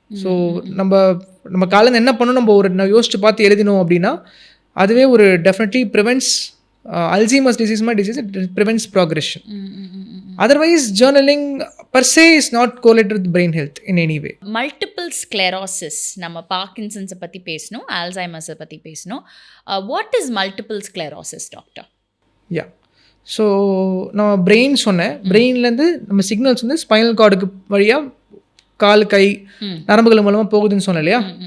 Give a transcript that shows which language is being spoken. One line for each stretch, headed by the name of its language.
Tamil: So நம்ம காலையில் என்ன பண்ணணும், நம்ம யோசிச்சு பார்த்து எழுதினோம் அப்படின்னா அதுவே ஒரு டெஃபினெட்லி ப்ரிவென்ட்ஸ் அல்சீமர்ஸ் டிசீஸ் மாதிரி disease,
English: It prevents progression. Otherwise, journaling per se is not correlated with brain health in any way.
Tamil: Multiple sclerosis, நம்ம பார்க்கின்சன்ஸை பற்றி பேசணும், ஆல்சைமர்ஸை பற்றி பேசணும்.
English: What is multiple sclerosis doctor?
Tamil: Yeah, so நான் பிரெயின் சொன்னேன், பிரெயின்லேருந்து நம்ம சிக்னல்ஸ் வந்து ஸ்பைனல் கார்டுக்கு வழியாக கால் கை நரம்புகள் மூலமாக போகுதுன்னு சொன்னேன் இல்லையா.